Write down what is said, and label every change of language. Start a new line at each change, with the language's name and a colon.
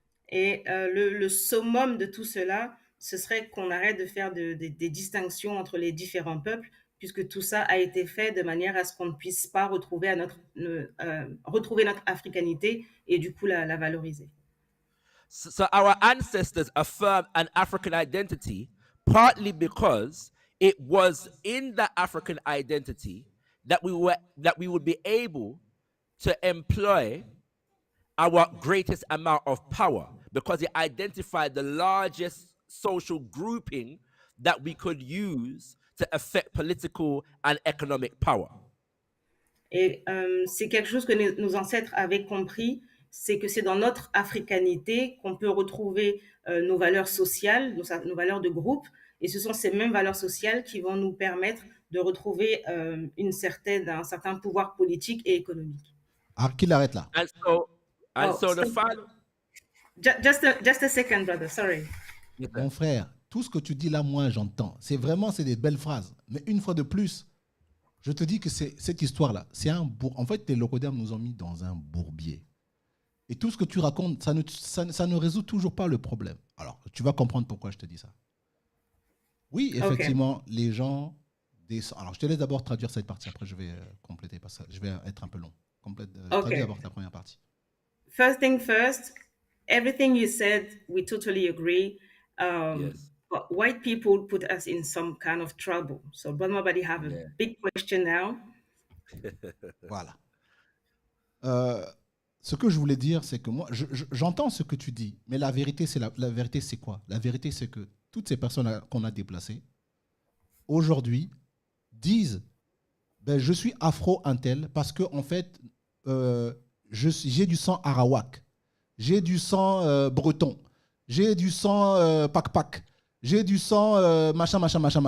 French: Et le summum de tout cela, ce serait qu'on arrête de faire des distinctions entre les différents peuples, puisque tout ça a été fait de manière à ce qu'on ne puisse pas retrouver notre africanité et du coup la valoriser.
English: So our ancestors affirmed an African identity partly because it was in that African identity that we would be able to employ our greatest amount of power, because it identified the largest social grouping that we could use to affect political and economic power.
French: Et c'est quelque chose que nos ancêtres avaient compris, c'est que c'est dans notre africanité qu'on peut retrouver nos valeurs sociales, nos valeurs de groupe, et ce sont ces mêmes valeurs sociales qui vont nous permettre de retrouver un certain pouvoir politique et économique. Ah, qu'il arrête là.
English: And so the final... Just a second, brother, sorry.
French: Mon frère, tout ce que tu dis là, moi, j'entends. C'est des belles phrases. Mais une fois de plus, je te dis que cette histoire-là, c'est un En fait, les locodermes nous ont mis dans un bourbier. Et tout ce que tu racontes, ça ne résout toujours pas le problème. Alors, tu vas comprendre pourquoi je te dis ça. Oui, effectivement, les gens... Alors, je te laisse d'abord traduire cette partie. Après, je vais compléter parce que je vais être un peu long. Traduis d'abord ta première partie.
English: First thing first, everything you said, we totally agree. Yes. But white people put us in some kind of trouble. So, Brother Mabadi have a big question now.
French: Voilà. Ce que je voulais dire, c'est que moi, j'entends ce que tu dis, mais la vérité, la vérité, c'est quoi? La vérité, c'est que toutes ces personnes qu'on a déplacées, aujourd'hui, disent ben, je suis afro-intel parce que, en fait, j'ai du sang arawak, j'ai du sang breton, j'ai du sang pac-pac, j'ai du sang machin.